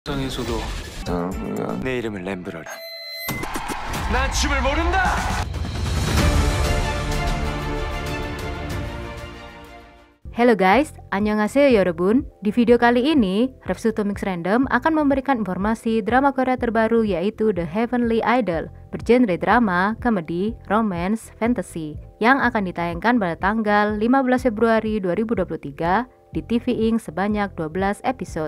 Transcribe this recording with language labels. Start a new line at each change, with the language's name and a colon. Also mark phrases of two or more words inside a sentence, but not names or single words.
Korean: 세상에서도 내 이름을 램브러라. 난 춤을 모른다.
Indonesian: Halo guys,
Korean: 안녕하세요 여러분.
Indonesian: Di video kali ini, Repsuto Mix Random akan memberikan informasi drama Korea terbaru yaitu The Heavenly Idol, bergenre drama, komedi, romance, fantasy yang akan ditayangkan pada tanggal 15 Februari 2023 di TV Ink sebanyak 12 episode.